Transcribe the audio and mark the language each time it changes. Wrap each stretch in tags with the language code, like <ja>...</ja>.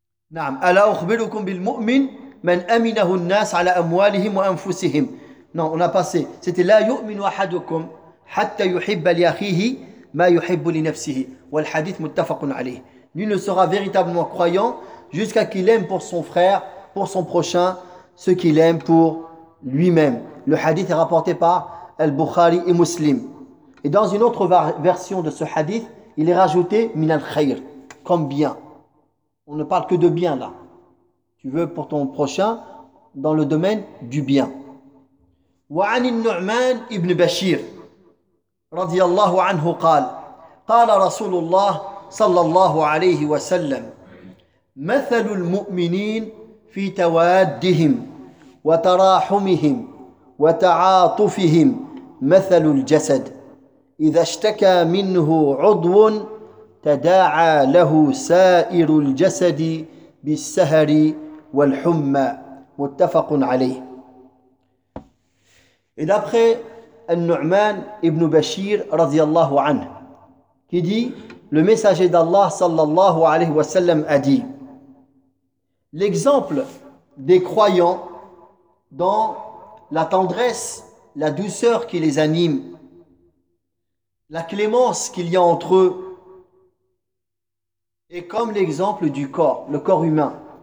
<ar>Naam, ala ukhbirukum bil mu'min من أمنه الناس على أموالهم وأنفسهم.</ar> <fr>Non, on a passé. C'était</fr> <ar>لا يؤمن أحدكم حتى يحب لأخيه ما يحب لنفسه. والحديث متفق عليه.</ar> <fr>Lui ne sera véritablement croyant jusqu'à qu'il aime pour son frère, pour son prochain, ce qu'il aime pour lui-même. Le hadith est rapporté par Al-Bukhari et Muslim. Et dans une autre version de ce hadith, il est rajouté</fr> <ar>min al-khayr,</ar> <fr>comme bien. On ne parle que de bien là. Tu veux pour ton prochain dans le domaine du bien.</fr> <ar>وعن النعمان ابن بشير رضي الله عنه قال قال رسول الله صلى الله عليه وسلم مثل المؤمنين في توادهم وتراحمهم وتعاطفهم مثل الجسد إذا اشتكى منه عضو تداعى له سائر الجسد بالسهر والحمى متفق عليه.</ar> <fr>Et d'après An-Nu'man ibn Bashir</fr> <ar>radiyallahu anhu,</ar> <fr>qui dit, le messager d'Allah</fr> <ar>sallallahu alayhi wa sallam</ar> <fr>a dit, l'exemple des croyants dans la tendresse, la douceur qui les anime, la clémence qu'il y a entre eux, est comme l'exemple du corps, le corps humain.</fr>